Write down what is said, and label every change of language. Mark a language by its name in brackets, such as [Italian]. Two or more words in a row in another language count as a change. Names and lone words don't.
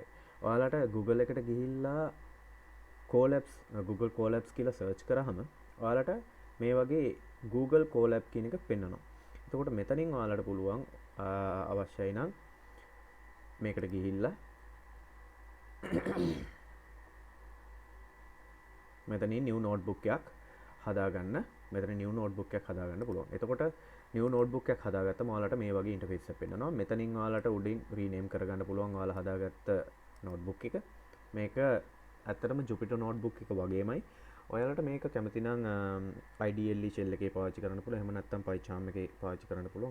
[Sinhala] ඔයාලට Google එකට ගිහිල්ලා Colabs Google Colabs කියලා search කරාම ඔයාලට මේ වගේ Google Colab කියන එක පෙන්නනවා. එතකොට මෙතනින් ඔයාලට පුළුවන් අවශ්‍යයි නම් මේකට ගිහිල්ලා මෙතනින් [English] new notebook [Sinhala] එකක් හදාගන්න. මෙතන [English] new notebook [Sinhala] එකක් හදාගන්න පුළුවන්. එතකොට [English] new notebook [Sinhala] එකක් හදාගත්තම ඔයාලට මේ වගේ interface එකක් පෙන්නනවා. මෙතනින් ඔයාලට උඩින් rename කරගන්න පුළුවන් ඔයාලා හදාගත්ත notebook එක. මේක ඇත්තටම Jupyter notebook එක වගේමයි. ඔයාලට මේක කැමති නම් IDLE shell එකේ පාවිච්චි කරන්න පුළුවන්. එහෙම නැත්නම් PyCharm එකේ පාවිච්චි කරන්න පුළුවන්.